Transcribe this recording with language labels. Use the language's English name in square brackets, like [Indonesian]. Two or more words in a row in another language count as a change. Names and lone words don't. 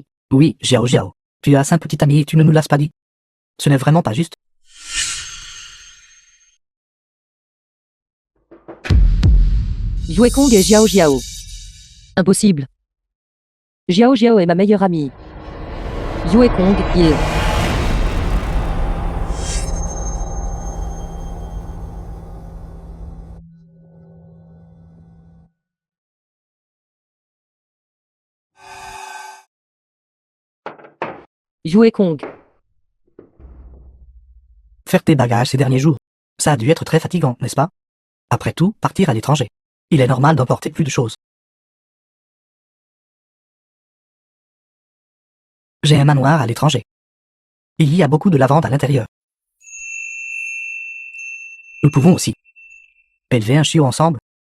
[French] Oui, Jiao Jiao. Tu as un petit ami et tu ne nous l'as pas dit. Ce n'est vraiment pas juste. Yue Kong et Jiao Jiao. Impossible. Jiao Jiao est ma meilleure amie. Yue Kong, il... Yue Kong. Faire tes bagages ces derniers jours. Ça a dû être très fatigant, n'est-ce pas? Après tout, partir à l'étranger. Il est normal d'emporter plus de choses. J'ai un manoir à l'étranger. Il y a beaucoup de lavande à l'intérieur. Nous pouvons aussi élever un chiot ensemble.